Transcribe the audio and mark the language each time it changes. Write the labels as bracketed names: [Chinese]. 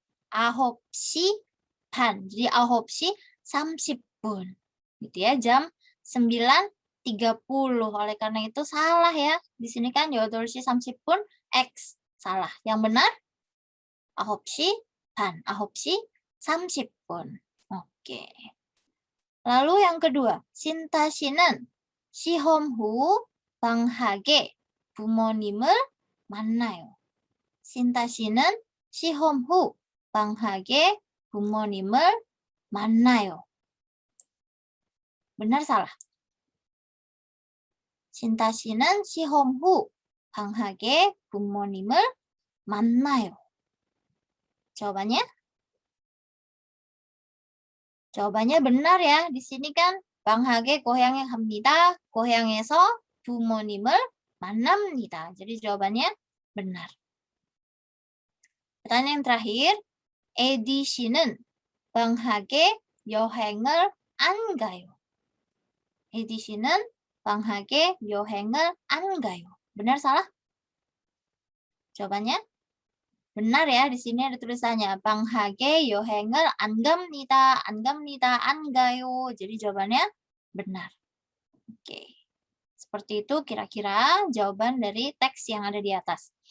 [Korean] 9시 반. Jadi 9시 30분. [Indonesian] Gitu ya, jam 9.30. Oleh karena itu salah ya. Di sini kan 8시 30분 X. Salah. Yang benar 9시 반. [Korean] 9시 30분. Oke. Lalu yang kedua, 신타 씨는 시험 후 방학에 부모님을 만나요. 신타 씨는 시험 후 방학에 부모님을 만나요. [Indonesian] Benar salah? [Korean] 신타 씨는 시험 후 방학에 부모님을 만나요. [Indonesian] Jawabannya? Jawabannya benar ya. Di sini kan 방학에 고향에 갑니다. [Korean] 고향에서 부모님을 만납니다. [Indonesian] Jadi jawabannya benar. Pertanyaan yang terakhir, 에디 씨는 방학에 여행을 안 가요. [Korean] 에디 씨는 방학에 여행을 안 가요. [Indonesian] Benar salah? Jawabannya benar ya. Di sini ada tulisannya 방학에 여행을 안 갑니다. 안 갑니다. 안 가요. Jadi jawabannya benar. Oke. Seperti itu kira-kira jawaban dari teks yang ada di atas.